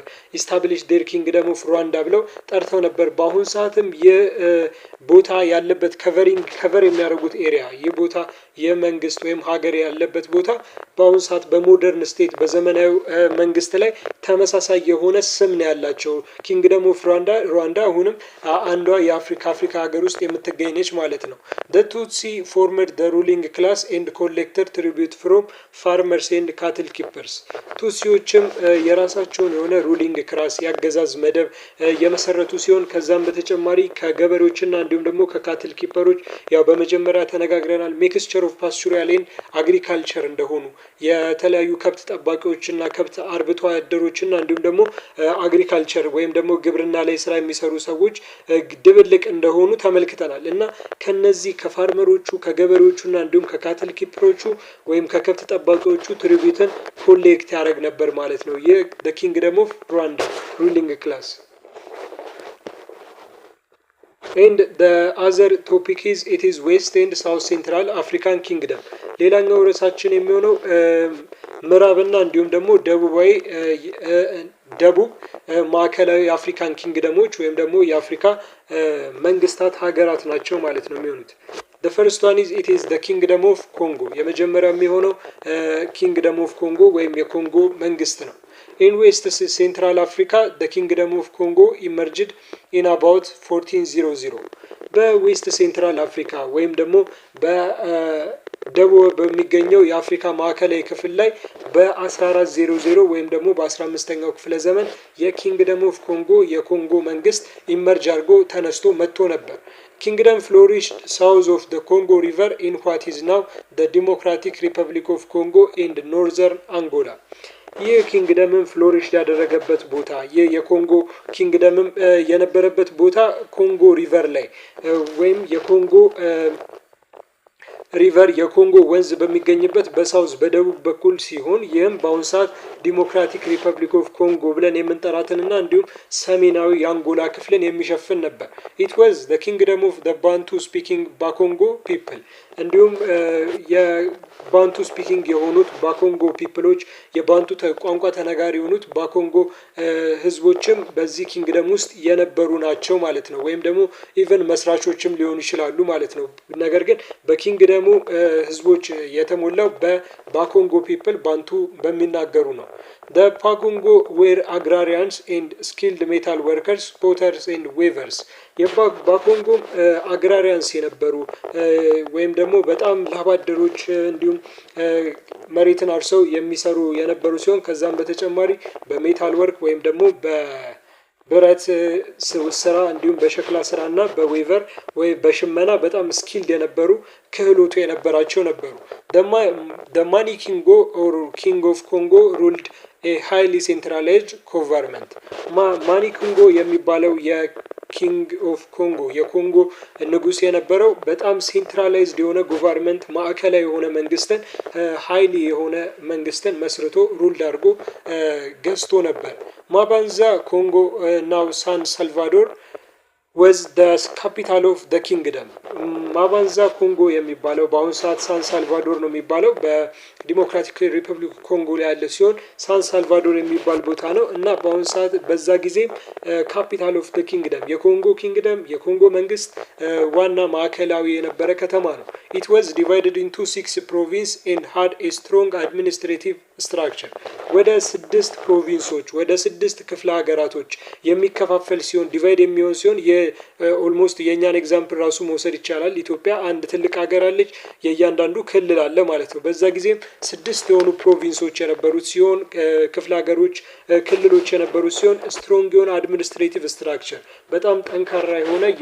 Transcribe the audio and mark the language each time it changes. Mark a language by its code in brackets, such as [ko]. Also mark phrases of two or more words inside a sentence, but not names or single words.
[en] establish their Kingdom of Rwanda [am] ብለው ጠርተው ነበር። በአሁን ሰዓትም የቦታ ያለበት ከቨር የሚያደርጉት ኤሪያ ይህ ቦታ የመንግስት ወይም ሀገር ያለበት ቦታ በአሁን ሰዓት [en] modern state [am] በዘመናዊ መንግስት ላይ ተመሳሳይ የሆነ ስም ነው ያላቸው። ኪንግደም ኦፍ ሩዋንዳ አሁንም አንዷ የአፍሪካ ሀገር ውስጥ የምትገኝ ነች ማለት ነው። [en] the tutsi formed the ruling class and collected tribute from farmers and cattle keepers [am] ቱሲዎችም የራሳቸውን የሆነ [en] ruling class [am] ያገዛዝ መደብ የመሰረቱ ሲሆን ከዛም በተጨማሪ ከገበሬዎችና እንዲሁም ደግሞ [en] cattle keepers [am] ያው በመጀመሪያ ተነጋግረናል [en] mixture of pastoral and agriculture [am] እንደሆኑ የተለያዩ ከብት ጠባቂዎችና ከብት አርብቶ አደሮችና እንዲሁም ደግሞ አግሪካልቸር ወይም ደግሞ ግብርና ላይ ስራ የሚሰሩ ሰዎች ድብልቅ እንደሆኑ ተመልክተናል። እና ከነዚህ ከፋርመሮቹ ከገበሬዎቹና እንዲሁም [en] cattle keepers [am] ወይም ከከብት ጠባቂዎቹ [en] tribute collect [am] ያደርግ ነበር ማለት ነው። ይህ [en] the kingdom of Rwanda ruling class. And the other topic is it is West and South Central African Kingdom. [am] ሌላኛው ርዕሳችን የሚሆነው ምዕራብና እንዲሁም ደግሞ ደቡብ ማዕከላዊ የአፍሪካን ኪንግደሞች ወይም ደግሞ የአፍሪካ መንግስታት ሀገራት ናቸው ማለት ነው የሚሆኑት። [en] the first one is it is the kingdom of Congo [am] የመጀመሪያው የሚሆነው kingdom of Congo ወይም የኮንጎ መንግስት ነው። [en] in West Central Africa the kingdom of Congo emerged in about 1400 [am] በዌስት ሴንትራል አፍሪካ ወይም ደግሞ በደቡብ በሚገኘው የአፍሪካ ማዕከላዊ ክፍል ላይ በ1400 ወይም ደግሞ በ15ኛው ክፍለ ዘመን የኪንግደም ኦፍ ኮንጎ የኮንጎ መንግስት ኢመርጅ አድርጎ ተነስቶ መጥቶ ነበር። [en] Kingdom flourished south of the Congo River in what is now the Democratic Republic of Congo and northern Angola. [am] ይህ ኪንግደምን ፍሎሪሽ ያደረገበት ቦታ ይህ የኮንጎ ኪንግደምም የነበረበት ቦታ ኮንጎ ሪቨር ላይ ወይም የኮንጎ ሪቨር የኮንጎ ወንዝ በሚገኝበት በሳውዝ በደቡብ በኩል ሲሆን ይህም በአሁን ሰዓት ዲሞክራቲክ ሪፐብሊክ ኦፍ ኮንጎ ብለን የምንጠራትንና እንዲሁም ሰሜናዊ የአንጎላ ክፍልን የሚሸፍን ነበር። [en] it was the kingdom of the Bantu speaking Bakongo people [am] እንዲሁም [en] Bantu speaking [am] የሆኑት [en] Bakongo peoples [am] የባንቱ ቋንቋ ተናጋሪ የሆኑት ባኮንጎ ህዝቦችም በዚህ ኪንግደም ውስጥ የነበሩ ናቸው ማለት ነው። ወይም ደግሞ ኢቨን መስራቾችም ሊሆኑ ይችላሉ ማለት ነው። ነገር ግን በኪንግደሙ ህዝቦች የተሞላው [en] Bakongo people [am] ባንቱ በሚናገሩ ነው። [en] the Bakongo were agrarians and skilled metal workers, potters and weavers [am] የባኮንጎ አግራሪያንስ የነበሩ ወይም ደግሞ በጣም ላባደሮች እንዲሁም መሬትን አርሰው የሚሰሩ የነበሩ ሲሆን ከዛም በተጨማሪ [en] metal work [am] ወይም ደግሞ በብረት ስራ እንዲሁም በሸክላ ስራና በዌቨር ወይ በሽመና በጣም ስኪልድ የነበሩ ክህሎቱ የነበራቸው ነበሩ። [en] the Mani Kingo or King of Congo ruled a highly centralized government. [am] ማኒ ኮንጎ የሚባለው [en] King of Congo [am] የኮንጎ ንጉስ የነበረው በጣም ሴንትራላይዝድ የሆነ ጎቨርንመንት ማዕከላዊ የሆነ መንግስትን ሃይሊ የሆነ መንግስትን መስርቶ ሩል አድርጎ ገዝቶ ነበር። ማባንዛ ኮንጎ ናው ሳን ሳልቫዶር [en] was the capital of the kingdom. [am] ማባንዛ ኮንጎ የሚባለው በአሁን ሰዓት ሳን ሳልቫዶር ነው የሚባለው በዲሞክራቲክ ሪፐብሊክ ኮንጎ ላይ ያለ ሲሆን ሳን ሳልቫዶር የሚባል ቦታ ነው እና በአሁን ሰዓት በዛ ጊዜ [en] capital of the kingdom [am] የኮንጎ መንግስት ዋና ማዕከላዊ የነበረ ከተማ ነው። [en] it was divided into 6 provinces and had a strong administrative structure. [am] ወደ 6 ፕሮቪንሶች ወደ 6 ክፍለ ሀገራቶች የሚከፋፈል ሲሆን ዲቫይድ የሚሆን ሲሆን ኦልሞስት የኛን ኤግዛምፕል ራሱ መውሰድ ይቻላል። ኢትዮጵያ አንድ ትልቅ ሀገር አለች፣ የእያንዳንዱ ክልል አለ ማለት ነው። በዛ ጊዜም 6 የሆኑ ፕሮቪንሶች የነበሩት ሲሆን ክፍለ ሀገሮች ክልሎች የነበሩት ሲሆን ስትሮንግ የሆነ [en] administrative structure [am] በጣም ጠንካራ የሆነ